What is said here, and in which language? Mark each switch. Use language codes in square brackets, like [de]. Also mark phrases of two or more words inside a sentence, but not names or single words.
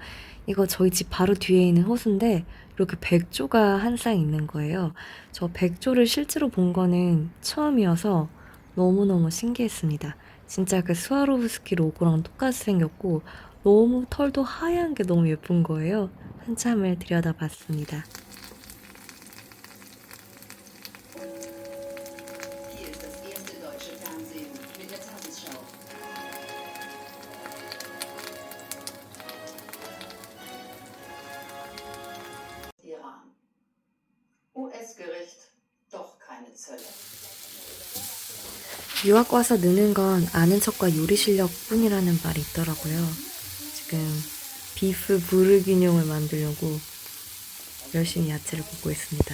[ko] 이거 저희 집 바로 뒤에 있는 호수인데 이렇게 백조가 한 쌍 있는 거예요. 저 백조를 실제로 본 거는 처음이어서 너무너무 신기했습니다. 진짜 그 스와로브스키 로고랑 똑같이 생겼고 너무 털도 하얀 게 너무 예쁜 거예요. 한참을 들여다봤습니다. [de] Hier ist das erste deutsche Fernsehen mit der Tagesschau. Iran. US-Gericht, doch keine Zölle. [ko] 유학 와서 느는 건 아는 척과 요리 실력 뿐이라는 말이 있더라고요. 지금 비프 부르기뇽을 만들려고 열심히 야채를 볶고 있습니다.